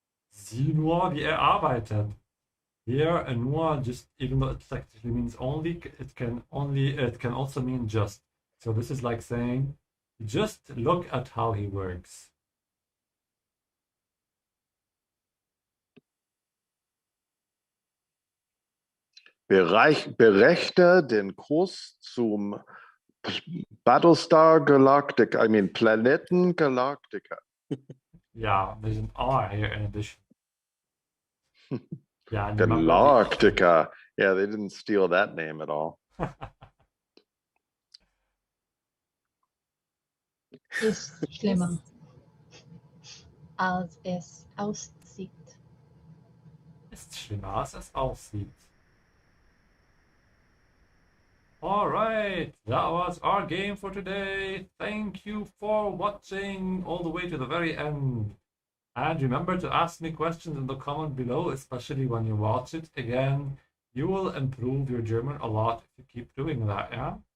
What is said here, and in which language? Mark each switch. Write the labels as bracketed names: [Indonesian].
[German] Sieh nur, wie er arbeitet. [English] Here, nur just, even though it technically means only, it can also mean just. So this is like saying, just look at how he works. [German] Berechne den Kurs zum Battlestar Galactica, Planeten Galactica. [English] Yeah, there's an R here in addition. Yeah, and Galactica. Yeah, they didn't steal that name at all. [German] Ist schlimmer, als es aussieht. Ist schlimmer, als es aussieht. [English] Alright, that was our game for today. Thank you for watching all the way to the very end. And remember to ask me questions in the comment below, especially when you watch it again. You will improve your German a lot if you keep doing that, yeah?